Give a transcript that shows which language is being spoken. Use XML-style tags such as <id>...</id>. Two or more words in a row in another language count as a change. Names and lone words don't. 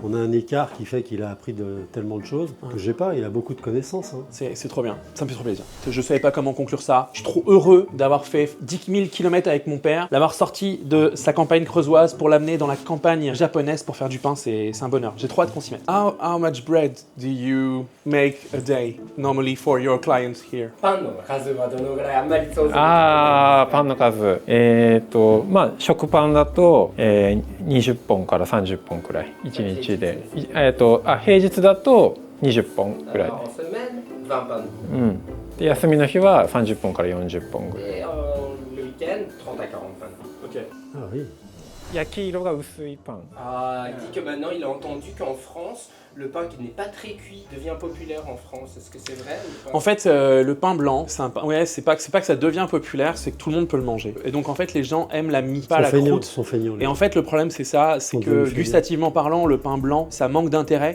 <fr>On a un écart qui fait qu'il a appris tellement de choses que j'ai pas. Il a beaucoup de connaissances. Hein. C'est trop bien. Ça me fait trop plaisir. Je savais pas comment conclure ça. Je suis trop heureux d'avoir fait 10 000 km avec mon père, l'avoir sorti de sa campagne creusoise pour l'amener dans la campagne japonaise pour faire du pain. C'est un bonheur. J'ai trop hâte qu'on s'y mette.</fr> <en>How much bread do you make a day normally for your clients here?</en> <ja>パンの数はどのぐらいあんまり想像できない。パンの数食パンだと、20本から30本くらい1日で、平日だと20本くらい</ja> <fr>En semaine, 20 pains.</fr> <ja>で休みの日は30本から40本ぐらい</ja> <fr>Et le week-end, 30 à 40 pains. Ok. Ah oui.</fr> <ja>焼き色が薄いパン</ja> <fr>Il dit que maintenant il a entendu qu'en France, le pain qui n'est pas très cuit devient populaire en France. Est-ce que c'est vrai ou pas? En fait, le pain blanc, c'est un pain. Ouais, c'est pas que ça devient populaire, c'est que tout le monde peut le manger. Et donc en fait, les gens aiment la mie, pas la croûte. Sont feignants. Et en fait, le problème, c'est ça, c'est que gustativement parlant, le pain blanc, ça manque d'intérêt.</fr>